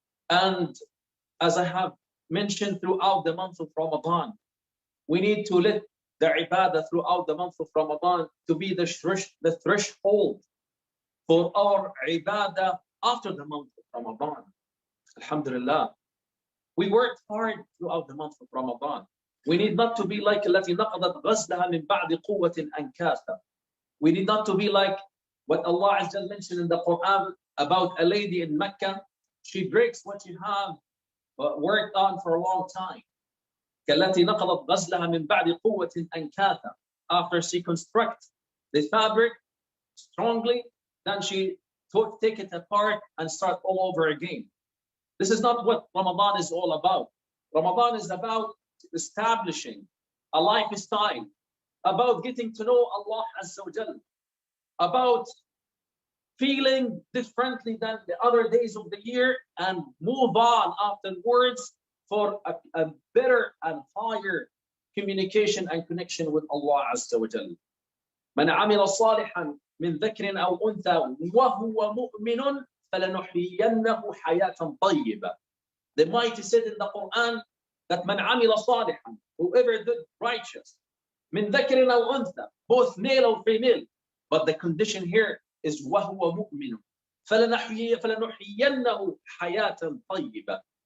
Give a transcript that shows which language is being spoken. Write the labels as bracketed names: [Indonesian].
[English] And as I have mentioned throughout the month of Ramadan, we need to let the ibadah throughout the month of Ramadan to be the threshold for our ibadah after the month of Ramadan. Alhamdulillah. We worked hard throughout the month of Ramadan. We need not to be like [Arabic] التي نقضت غزلها من بعد قوة أنكاثا. [English] We need not to be like what Allah Azza wa mentioned in the Quran about a lady in Mecca. She breaks what she have worked on for a long time. [Arabic] كالتي نقضت غزلها من بعد قوة أنكاثا. [English] After she constructs the fabric strongly, then she take it apart and start all over again. This is not what Ramadan is all about. Ramadan is about establishing a lifestyle, about getting to know Allah Azza wa Jal, about feeling differently than the other days of the year and move on afterwards for a better and higher communication and connection with Allah Azza wa Jal. [Arabic] من عمل صالحا من ذكر أو أنثى وهو مؤمن فلنحيينه حياة طيبة. [English] The Mighty said in the Quran that [Arabic] من عمل صالحا, [English] whoever did righteous, [Arabic] من ذكر أو أنثى, [English] both male or female, but the condition here is [Arabic] وهو مؤمن فلنحيينه حياة طيبة.